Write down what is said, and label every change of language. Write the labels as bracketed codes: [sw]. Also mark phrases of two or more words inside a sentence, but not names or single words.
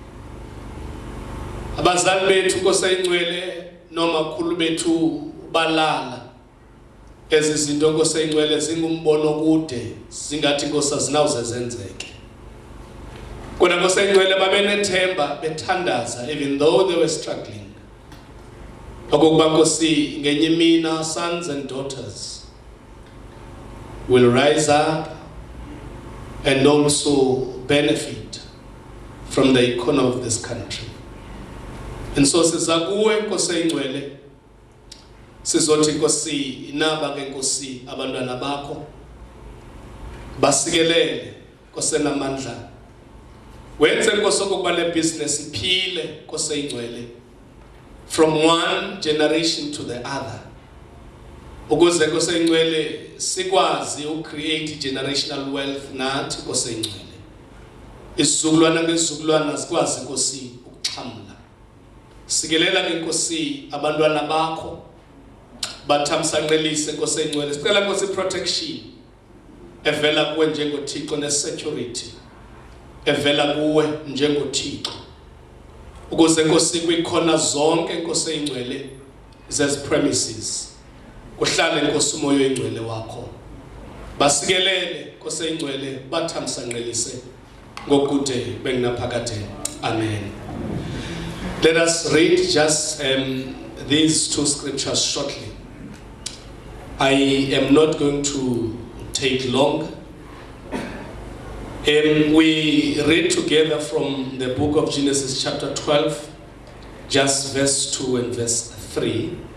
[xh] Abazali bethu Nkosi eyingcwele nomakhulu bethu balala. Ezi zinto Nkosi eyingcwele zingumbono kude singathi Nkosi azinawuze zenzeke. Kodwa Nkosi eyingcwele babenethemba bethandaza [en] even though they were struggling. [xh] Okokuba Nkosi ngenye imini [en] our sons and daughters will rise up and also benefit from the economy of this country. And so [xh] siza kuwe Nkosi eyingcwele sizothi Nkosi inaba ke Nkosi abantwana bakho basikelele Nkosi enamandla. Wenze Nkosi okokuba le business iphile Nkosi eyingcwele [en] from one generation to the other. [xh] Ukuze Nkosi eyingcwele sikwazi ucreate [en] generational wealth [xh] nathi Nkosi eyingcwele. Isizukulwana ngezizukulwana sikwazi Nkosi ukuxhamla. Sikelela ke Nkosi abantwana bakho bathamsanqelise Nkosi eyingcwele. Sicela Nkosi protection evela kuwe njengoThixo nesecurity evela kuwe njengoThixo. Ukuze Nkosi kwikhona zonke Nkosi eyingcwele zezi premises kuhlale Nkosi umoya oyingcwele wakho. Basikelele Nkosi eyingcwele bathamsanqelise ngokude bengunaphakade. Amen. [en] Let us read just these two scriptures shortly. I am not going to take long. We read together from the book of Genesis chapter 12, just verse 2 and verse 3.